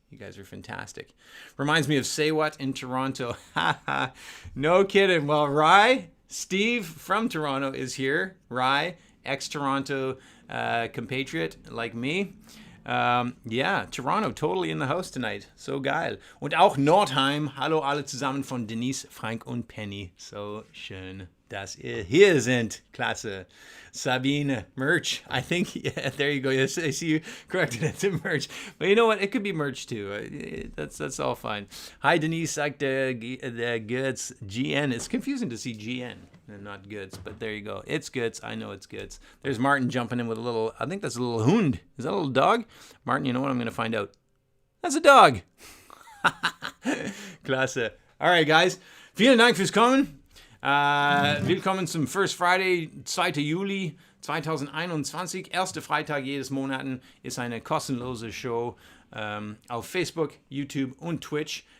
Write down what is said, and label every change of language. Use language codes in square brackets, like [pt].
[en] You guys are fantastic. Reminds me of Say What in Toronto. No kidding. Well, Rye, Steve from Toronto is here. Rye, ex-Toronto compatriot like me. Yeah, Toronto, totally in the house tonight. [de] So geil. Und auch Nordheim. Hallo alle zusammen von Denise, Frank und Penny. So schön, dass ihr hier sind. Klasse. Sabine, merch. [en] I think, yeah, there you go. Yes, I see you corrected it to merch. But you know what? It could be merch too. That's all fine. [de] Hi, Denise, sagt der Goods. GN. [en] It's confusing to see GN and not Goods, but there you go. It's Goods. I know it's Goods. There's Martin jumping in with a little, I think that's a little hund. Is that a little dog? Martin, you know what? I'm going to find out. That's a dog. [de] Klasse. [en] All right, guys. [de] Vielen Dank fürs Kommen. Willkommen zum First Friday, 2. Juli 2021. Erster Freitag jedes Monaten ist eine kostenlose Show auf Facebook, YouTube und Twitch.